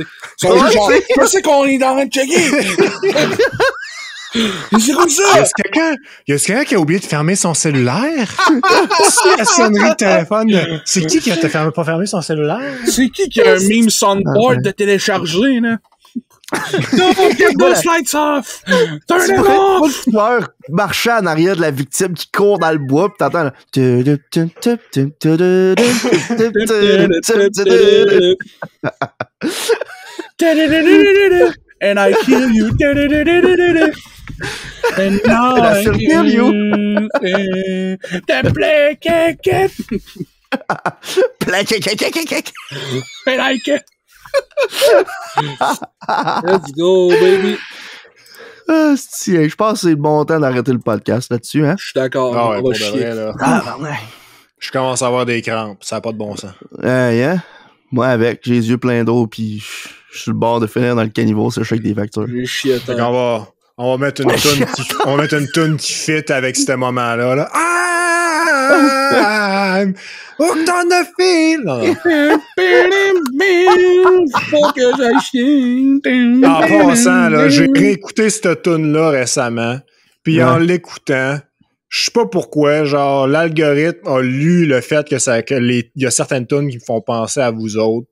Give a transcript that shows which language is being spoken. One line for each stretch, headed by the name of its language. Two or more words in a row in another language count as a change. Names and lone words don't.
French: Ils sont genre, je sais qu'on est en train de checker. C'est comme ça! Y a quelqu'un qui a oublié de fermer son cellulaire? C'est la sonnerie de téléphone. C'est qui a pas fermé son cellulaire? C'est qui a un meme soundboard de télécharger, là?
English: Don't get those lights off! Turn it off!
French: Tu vois marcher en arrière de la victime qui court dans le bois, pis t'entends là.
English: And I kill you. And now I kill you. And I kill. Let's go, baby.
French: Je pense que c'est le bon temps d'arrêter le podcast là-dessus, hein? Je suis d'accord. Ah ouais, on pour va de chier. vrai, là. Ouais. Je commence à avoir des crampes. Ça n'a pas de bon sens. Yeah. Moi, avec, j'ai les yeux pleins d'eau, pis je suis sur le bord de finir dans le caniveau, c'est le chèque des factures. J'ai chié Fait qu'on on va mettre une toune qui fit avec ce moment-là. Là.
English: I'm hooked on the feel.
French: Faut que j'aille chier. En passant, là, j'ai réécouté cette toune-là récemment. Puis en l'écoutant, je sais pas pourquoi, genre, l'algorithme a lu le fait il y a certaines tunes qui me font penser à vous autres.